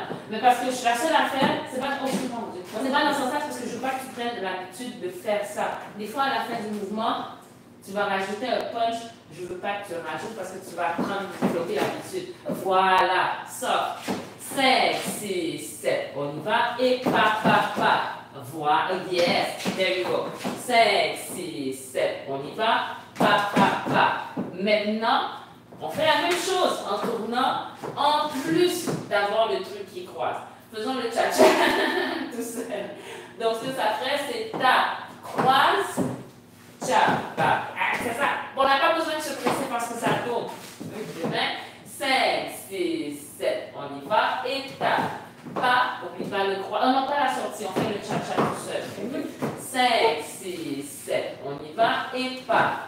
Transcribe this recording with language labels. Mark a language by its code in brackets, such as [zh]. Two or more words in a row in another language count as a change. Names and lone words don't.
[fr] Mais parce que je suis la seule à faire, c'est pas trop souvent. C'est pas dans ce sens-là parce que je veux pas que tu prennes l'habitude de faire ça. Des fois, à la fin du mouvement, tu vas rajouter un punch. Je veux pas que tu rajoutes parce que tu vas prendre, développer l'habitude. Voilà, ça. 5, 6, 7, on y va, et pa, pa, pa. Voilà, [en] yes, there you go. 5, 6, 7, [fr] on y va, pa, pa, pa. Maintenant, on fait la même chose en tournant, en plus d'avoir le truc qui croise. Faisons le cha-cha tout seul. Donc, ce que ça ferait, c'est ta, croise, cha, pa. Ah, c'est ça. Bon, on n'a pas besoin de se presser parce que ça tourne. 5, 6, 7, on y va, et ta. Pas, oublie pas le croix. Oh non, pas la sortie, on fait le cha-cha tout seul. 5, 6, 7, on y va. Et pas.